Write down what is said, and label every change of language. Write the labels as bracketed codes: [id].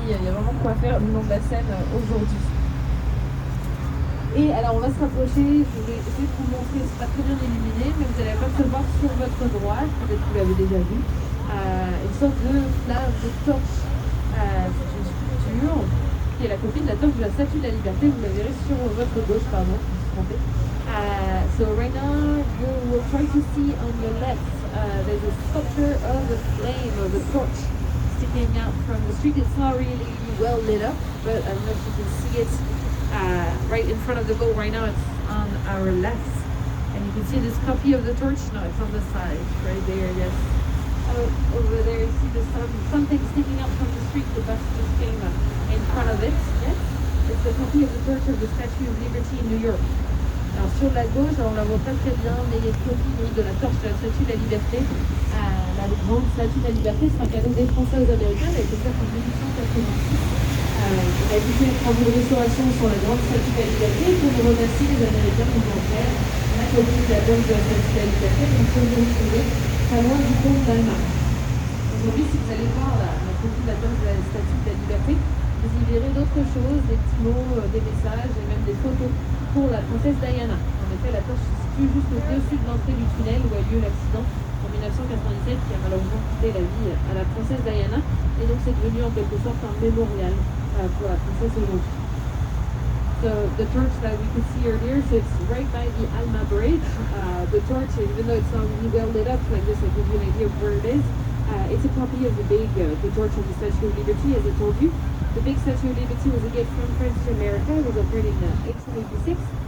[fr] Il y a vraiment quoi faire le long de la Seine aujourd'hui. Et alors on va se rapprocher, je vais essayer de vous montrer, c'est pas très bien illuminé, mais vous allez apercevoir sur votre droite, peut-être que vous l'avez déjà vu, une sorte de flamme, de torche. C'est une sculpture qui est la copie de la torche de la Statue de la Liberté, vous la verrez sur votre gauche, pardon, je me suis trompée. [en] So right now you will try to see on your left, there's a sculpture of the flame, of the torch sticking out from the street. It's not really well lit up, but I don't know if you can see it. Right in front of the boat right now, it's on our left, and you can see this copy of the torch. No, it's on the side, right there. Yes, over there you see something sticking up from the street. The bus just came in front of it. Yes, it's the copy of the torch of the Statue of Liberty in New York. [fr] Alors sur la gauche, on la voit pas très bien, mais il y a une copie de la torche de la Statue de la Liberté. La grande Statue de la Liberté, c'est un cadeau des Français aux Américains. Elle a été faite en 1886. On a édité une travaux de restauration sur la grande Statue de la Liberté pour nous remercier les Américains qui nous ont offert la copie de la torche de la Statue de la Liberté. Donc on peut retrouver pas loin du pont d'Allemagne. Aujourd'hui, si vous allez voir la copie de la torche de la Statue de la Liberté, vous y verrez d'autres choses, des petits mots, des messages et même des photos pour la princesse Diana. En effet, la torche se situe juste au-dessus de l'entrée du tunnel où a lieu l'accident en 1997 qui a malheureusement coûté la vie à la princesse Diana. Et donc c'est devenu en quelque sorte un mémorial pour la princesse aujourd'hui. [en] So the torch that we could see earlier sits right by the Alma Bridge. The torch, even though it's not really well lit up like this, I give you an idea of where it is. It's a copy of the torch of the Statue of Liberty, as I told you. The big Statue of Liberty was a gift from France to America. It was upgraded in 1886.